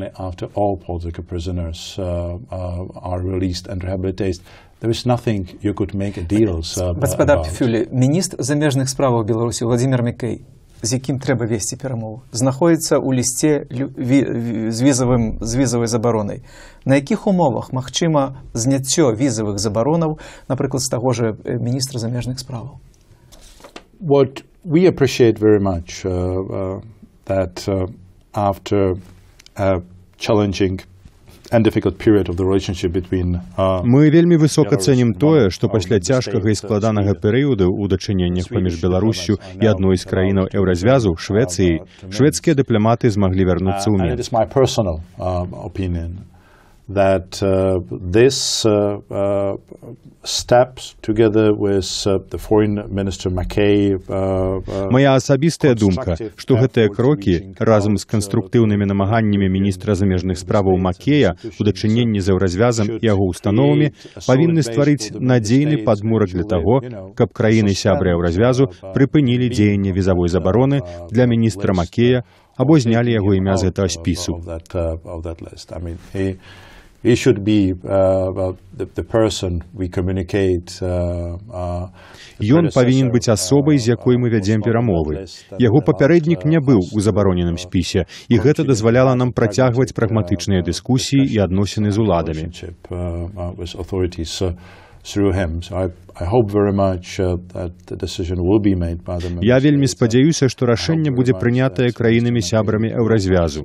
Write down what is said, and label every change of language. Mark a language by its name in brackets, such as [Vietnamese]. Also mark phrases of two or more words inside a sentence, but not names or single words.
[Belarusian] Гаспадар Фюле, міністр замежных справаў Беларусі Владзімір Мікэй, з якім трэба весці перамову, знаходзіцца ў лісце з візавай забаронай. На якіх умовах магчыма зняццё візавых забаронаў, напрыклад, з таго ж міністра замежных справаў? [English] What we appreciate very much that after challenging [Belarusian] Мы вельмі высока цэнім тое, што пасля цяжкага і складанага перыяду ў дачыненнях паміж Беларуссю і адной з краінаў еўразвязу, Швецыі, шведскія дыпламаты змаглі вярнуцца ў Мінск. [English] that this steps together with the foreign minister Mackay. [Belarusian] Мая асабістая думка, што гэтыя крокі разам з канструктыўнымі намаганнямі міністра замежных справаў Маккея у дачыненні з еўразвязам і яго установамі павінны стварыць надзейны падмурак для таго, каб краіны-сябры еўразвязу прыпынілі дзеянне візавой забароны для міністра Маккея або знялі яго імя з гэтага спісу. [English] He should be the person we communicate. [Belarusian] Ён павінен быць асобай, з якой мы вядзем перамовы. Яго папярэднік не быў у забароненым спісе, і гэта дазваляла нам працягваць прагматычныя дыскусіі і адносіны з уладамі. Я вельмі спадзяюся, што рашэнне будзе прынятае краінамі-сябрамі еўразвязу.